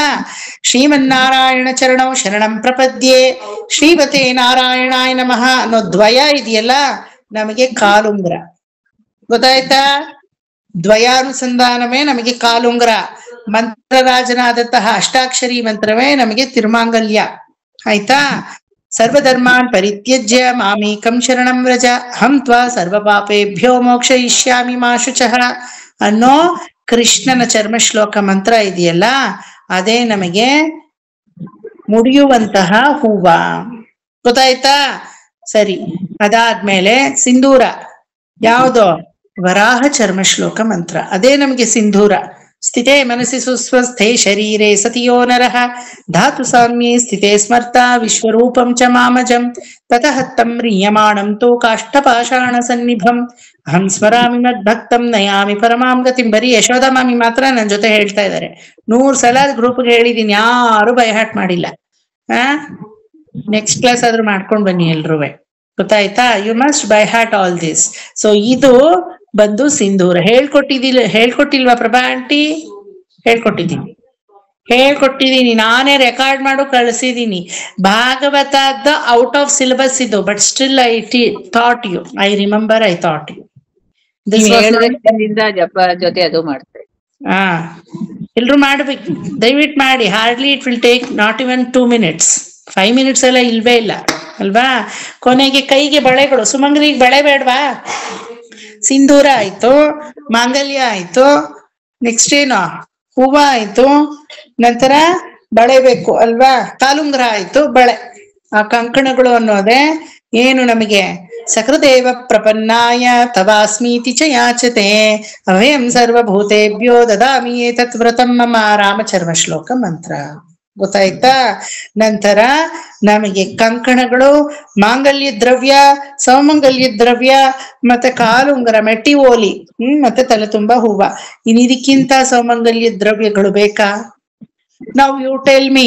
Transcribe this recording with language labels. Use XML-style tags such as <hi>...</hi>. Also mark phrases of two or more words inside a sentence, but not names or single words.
<sa>ಶ್ರೀಮನ್ನಾರಾಯಣ ಚರಣೌ ಶರಣಂ ಪ್ರಪದ್ಯೆ ಶ್ರೀಮತೆ ನಾರಾಯಣಾಯ ನಮಃ</sa> <kn>ಅನ್ನೋ ದ್ವಯ ಇದೆಯಲ್ಲ ನಮಗೆ ಕಾಲುಂಗ್ರ. ಗೊತ್ತಾಯ್ತಾ? ದ್ವಯಾನುಸಂಧಾನವೇ ನಮಗೆ ಕಾಲುಂಗ್ರ. ಮಂತ್ರರಾಜನಾದಂತಹ ಅಷ್ಟಾಕ್ಷರಿ ಮಂತ್ರವೇ ನಮಗೆ ತಿರುಮಾಂಗಲ್ಯ ಆಯ್ತಾ.</kn> <sa>ಸರ್ವಧರ್ಮಾನ್ ಪರಿತ್ಯಜ್ಯ ಮಾಮೇಕಂ ಶರಣಂ ವ್ರಜ ಹಂ ತ್ವಾ ಸರ್ವ ಪಾಪೇಭ್ಯೋ ಮೋಕ್ಷಯಿಷ್ಯಾಮಿ ಮಾ ಶುಚಃ</sa> <kn>ಅನ್ನೋ ಕೃಷ್ಣನ ಚರ್ಮ ಶ್ಲೋಕ ಮಂತ್ರ ಇದೆಯಲ್ಲ, ಅದೇ ನಮಗೆ ಮುಡಿಯುವಂತಹ ಹೂವ. ಗೊತ್ತಾಯ್ತಾ? ಸರಿ, ಅದಾದ್ಮೇಲೆ ಸಿಂಧೂರ. ಯಾವುದು? ವರಾಹ ಚರ್ಮ ಶ್ಲೋಕ ಮಂತ್ರ, ಅದೇ ನಮಗೆ ಸಿಂಧೂರ.</kn> <sa>ಸ್ಥಿತೇ ಮನಸ್ಸಿ ಸುಸ್ವಸ್ಥೆ ಶರೀರೇ ಸತಿಯೋ ನರಃ ಧಾತು ಸಾಮ್ಯೇ ಸ್ಥಿತೇ ಸ್ಮರ್ತ ವಿಶ್ವರೂಪಂ ಚ ಮಾಮಜಂ ತತಃ ತಂ ರೀಯಮಾಣಂ ತೋ ಕಾಷ್ಟಪಾಷಾಣ ಸನ್ನಿಭಂ ಅಹಂ ಸ್ಮರಾಮಿ ಮದ್ಭಕ್ತಂ ನಯಾಮಿ ಪರಮಾಂ ಗತಿಂ.</sa> <kn>ಬರೀ ಯಶೋಧ ಮಾಮಿ ಮಾತ್ರ ನನ್ ಜೊತೆ ಹೇಳ್ತಾ ಇದ್ದಾರೆ. 100 ಸಲ ಗ್ರೂಪ್ಗೆ ಹೇಳಿದೀನಿ, ಯಾರು ಬೈಹಾಟ್ ಮಾಡಿಲ್ಲ.</kn> <en>next class</en> <kn>ಆದ್ರೂ ಮಾಡ್ಕೊಂಡ್ ಬನ್ನಿ ಎಲ್ರುವೆ.</kn> <en>ಗೊತ್ತಾಯ್ತಾ? you must by heart all this. ಸೊ</en> <kn>ಇದು ಬಂದು ಸಿಂಧೂರ. ಹೇಳ್ಕೊಟ್ಟಿಲ್ವಾ ಪ್ರಭಾ ಆಂಟಿ? ಹೇಳ್ಕೊಟ್ಟಿದೀನಿ ನಾನೇ, ರೆಕಾರ್ಡ್ ಮಾಡು ಕಳಿಸಿದೀನಿ.</kn> <en>ಭಾಗವತದ out of syllabus ಇದು, but still I taught you, I remember, I taught you.</en> <kn>ಜಪ ಜೊತೆ ಅದು ಮಾಡ್ತಾರೆ. ಎಲ್ರು ಮಾಡ್ಬೇಕು, ದಯವಿಟ್ಟು ಮಾಡಿ.</kn> <en>hardly it will take not even 2 minutes, 5 minutes</en> <kn>ಎಲ್ಲ ಇಲ್ವೇ ಇಲ್ಲ ಅಲ್ವಾ. ಕೊನೆಗೆ ಕೈಗೆ ಬಳೆಗಳು, ಸುಮಂಗಲಿಗೆ ಬಳೆ ಬೇಡವಾ? ಸಿಂಧೂರ ಆಯ್ತು, ಮಾಂಗಲ್ಯ ಆಯ್ತು, ನೆಕ್ಸ್ಟ್ ಏನು? ಹೂವ ಆಯ್ತು, ನಂತರ ಬಳೆ ಬೇಕು ಅಲ್ವಾ, ಕಾಲುಂಗ್ರ ಆಯ್ತು, ಬಳೆ. ಆ ಕಂಕಣಗಳು ಅನ್ನೋದೇ ಏನು ನಮಗೆ?</kn> <sa>ಸಕೃದೇವ ಪ್ರಪನ್ನಾಯ ತವಾಸ್ಮೀತಿ ಚ ಯಾಚತೆ ಅಭಯಂ ಸರ್ವಭೂತೇಭ್ಯೋ ದದಾಮಿ ಏತತ್ ವ್ರತಂ ಮಮ ರಾಮಚರ್ಮ ಶ್ಲೋಕ ಮಂತ್ರ.</sa> <kn>ಗೊತ್ತಾಯ್ತಾ? ನಂತರ ನಮಗೆ ಕಂಕಣಗಳು, ಮಾಂಗಲ್ಯ ದ್ರವ್ಯ, ಸೌಮಂಗಲ್ಯ ದ್ರವ್ಯ, ಮತ್ತೆ ಕಾಲುಂಗರ, ಮೆಟ್ಟಿ ಓಲಿ, ಮತ್ತೆ ತಲೆ ತುಂಬಾ ಹೂವ. ಇದಕ್ಕಿಂತ ಸೌಮಂಗಲ್ಯ ದ್ರವ್ಯಗಳು ಬೇಕಾ? ನಾವು</kn> <en>you tell me.</en>